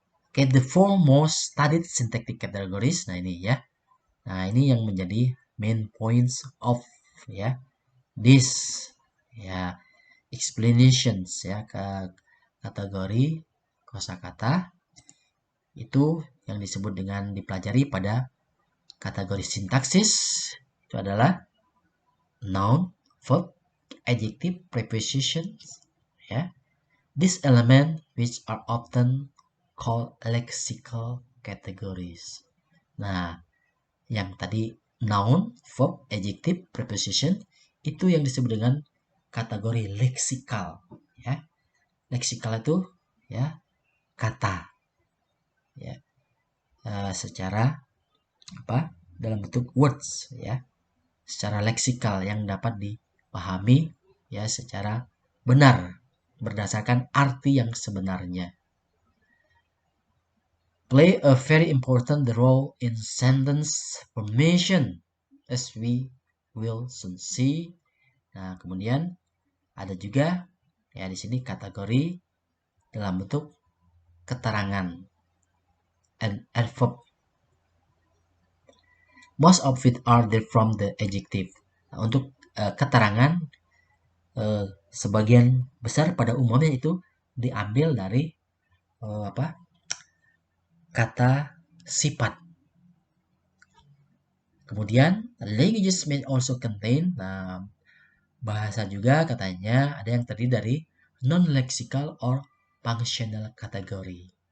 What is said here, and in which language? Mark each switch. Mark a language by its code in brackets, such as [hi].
[en] Okay, the four most studied syntactic categories. [id] Nah ini ya. Nah ini yang menjadi [en] main points of ya this ya explanations ya [id] ke kategori kosakata itu yang disebut dengan dipelajari pada kategori sintaksis itu adalah noun, verb, adjective, prepositions ya. [en] These elements which are often called lexical categories. [id] Nah, yang tadi noun, verb, adjective, preposition itu yang disebut dengan kategori leksikal ya. Leksikal itu ya kata ya secara apa dalam bentuk words ya, secara leksikal yang dapat dipahami ya secara benar berdasarkan arti yang sebenarnya. [en] Play a very important role in sentence formation as we will soon see. [id] Nah, kemudian ada juga ya di sini kategori dalam bentuk keterangan and adverb. [en] Most of it are from the adjective. [id] Nah, untuk keterangan sebagian besar pada umumnya itu diambil dari kata sifat. Kemudian [en] languages may also contain, [id] nah bahasa juga katanya ada yang terdiri dari [en] non-lexical or functional category.